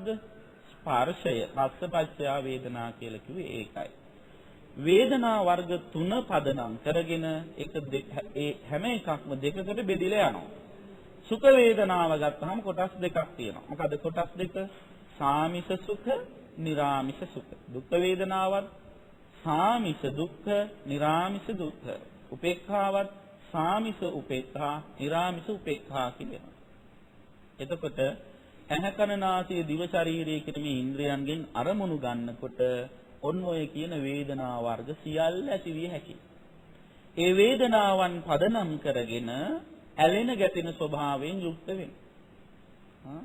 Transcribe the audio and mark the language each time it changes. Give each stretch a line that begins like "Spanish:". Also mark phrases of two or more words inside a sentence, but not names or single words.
Sinhala: ස්පර්ශය.
Pali: පස්සපච්චය වේදනා
Sinhala: කියලා කිව්වේ ඒකයි. වේදනා වර්ග 3 පදනම් කරගෙන ඒ හැම එකක්ම දෙකකට බෙදලා යනවා. සුඛ වේදනාව ගත්තාම කොටස් දෙකක් තියෙනවා. මොකද කොටස් දෙක? සාමිස සුඛ, නිරාමිස සුඛ. දුක් වේදනාවත් සාමිස දුක්ඛ, නිරාමිස දුක්ඛ. උපේක්ඛාවත් සාමිස උපේක්ඛා, නිරාමිස උපේක්ඛා කියනවා. එතකොට ඇහැ කන නාසය දිව ශරීරයේ කියන මේ ඉන්ද්‍රයන්ගෙන් අරමුණු ගන්නකොට ඔන්න ඔය කියන වේදනා වර්ග සියල්ල ඇති විය හැකියි. ඒ වේදනාවන් පදනම් කරගෙන ඇලෙන ගැටෙන ස්වභාවයෙන් යුක්ත වෙනවා.